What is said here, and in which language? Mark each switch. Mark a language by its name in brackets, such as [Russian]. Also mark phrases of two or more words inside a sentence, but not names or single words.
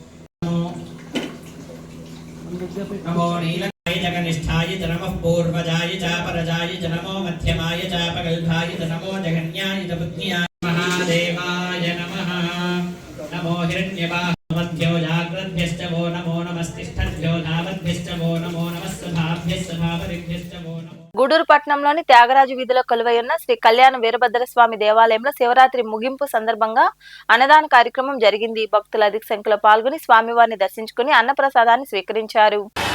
[Sanskrit] नमो नीलकाय जगनिष्ठाय च नमः पूर्वजाय चापरजाय च नमो मध्यमाय चापगल्भाय च नमो जगन्याय च बुद्ध्याय महादेवाय नमः नमो हिरण्यवाहमध्यो जाग्रद्भ्यश्च वो नमो नमस्तिष्ठद्भ्यो धावद्भ्यश्च वो नमो नमः सभाभ्यश्च भावरिभ्यश्च वो नमो [Telugu] గూడూరు పట్టణంలోని త్యాగరాజు వీధిలో కొలువై ఉన్న శ్రీ కళ్యాణ వీరభద్రస్వామి దేవాలయంలో శివరాత్రి ముగింపు సందర్భంగా అన్నదాన కార్యక్రమం జరిగింది. భక్తులు అధిక సంఖ్యలో పాల్గొని స్వామివారిని దర్శించుకుని అన్నప్రసాదాన్ని స్వీకరించారు.